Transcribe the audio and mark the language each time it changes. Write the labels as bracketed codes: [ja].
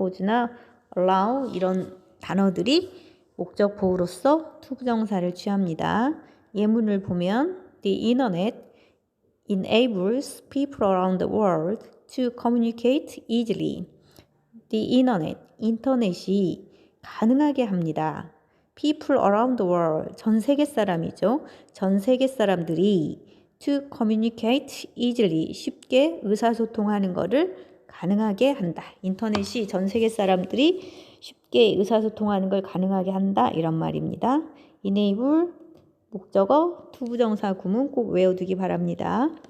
[ko] cause나 allow 이런 단어들이 목적 보호로서 투부정사를 취합니다. 예문을 보면 [en] The internet enables people around the world to communicate easily. The internet, [ko] 인터넷이 가능하게 합니다. [en] People around the world, [ko] 전 세계 사람이죠. 전 세계 사람들이 [en] to communicate easily, [ko] 쉽게 의사소통하는 것을 가능하게 한다. 인터넷이 전 세계 사람들이 쉽게 의사소통하는 걸 가능하게 한다. 이런 말입니다. enable, 목적어, 투부정사 구문 꼭 외워두기 바랍니다.